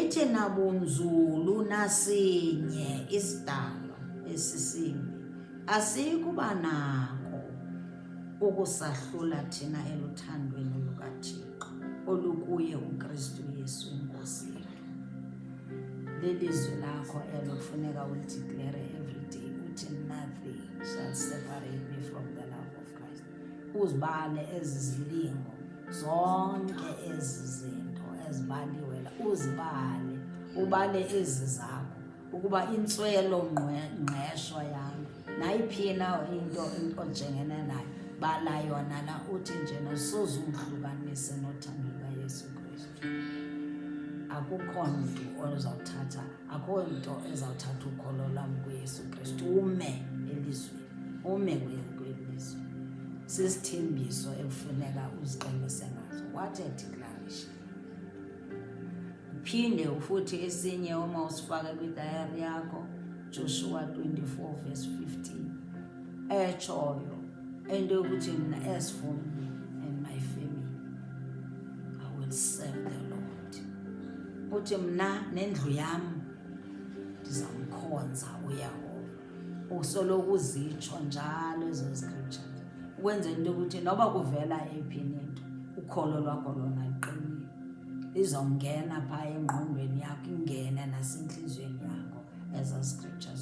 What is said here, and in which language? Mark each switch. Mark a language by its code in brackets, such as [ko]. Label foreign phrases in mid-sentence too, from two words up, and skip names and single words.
[xh] Ithi nabunzulu nasinye isidalo esisimbi asikuba nako ukusahlula thina eluthandweni lukaThixo olukuye uKristu Yesu iNkosi yethu. Lelizwi lakho elo kufuneka ulidiklere [en] every day, [xh] uthi [en] nothing shall separate me from the love of Christ. [xh] Uzibale ezi zilingo, zonke ezi zinto ezibaliwe la, uzibale, ubale ezi zakho, ukuba intswelo ngqesho yami nayiphina into ojengene nayo, bala yona la. Uthi njena soze ungihlukanise nothando lukaYesu Kristu. Akukho mntu ozawuthatha, akho nto ezawuthatha ukholo lwam kuYesu Kristu. Ume elizweni, ume kwelizwi. Sisithembiso ekufuneka uziqinise ngazo. [en] What a declaration. [xh] Phinde futhi esinye uma usifake kwidayari yakho, Joshua 24 verse 15. Etshoyo into yokuthi mina, [en] as for me and my family, I will serve the Lord. [xh] Uthi mna nendlu yam ndizamkhonza uYehova. Usoloko uzitsho njalo ezo scriptures, ukwenza into yokuthi noba kuvela ephini into, ukholo lwakho lona liqinile. Izawungena phaa engqondweni yakho, ingene nasentliziyweni yakho eza scriptures.